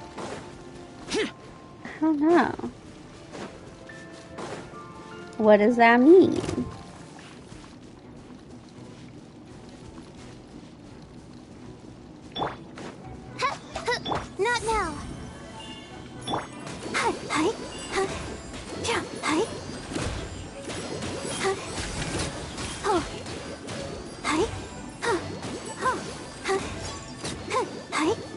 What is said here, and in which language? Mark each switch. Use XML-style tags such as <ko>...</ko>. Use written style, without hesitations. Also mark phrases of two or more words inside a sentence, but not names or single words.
<en>I don't know. What does that mean? Not now. Hi, hi, hi, yeah, hi, hi, oh, hi, huh, huh, huh, huh, hi.</en>